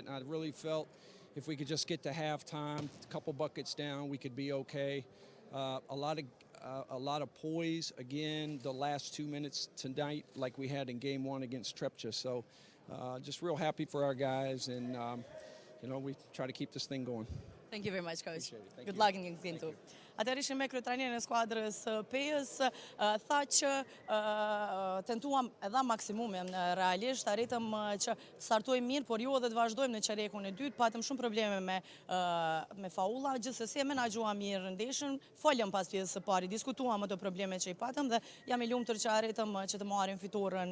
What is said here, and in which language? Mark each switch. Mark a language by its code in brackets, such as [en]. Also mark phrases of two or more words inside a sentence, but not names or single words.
[en] And I really felt if we could just get to halftime, a couple buckets down, we could be okay. A lot of poise again the last 2 minutes tonight, like we had in Game 1 against Trepcha. So just real happy for our guys, and you know, we try to keep this thing going. Thank you very much, Coach. Thank Good you. luck in game 2. [sq] Atëherë ishim me kryetrajnerin e skuadrës PES, tha që tentuam edhe maksimumin realisht, arritëm që të startojmë mirë, por jo edhe të vazhdojmë në çerekun e dytë, patëm shumë probleme me faulla, gjithsesi e menaxhuam mirë ndeshjen, folëm pas pjesës së parë, diskutuam ato probleme që i patëm dhe jam i lumtur që arritëm që të marrim fitoren.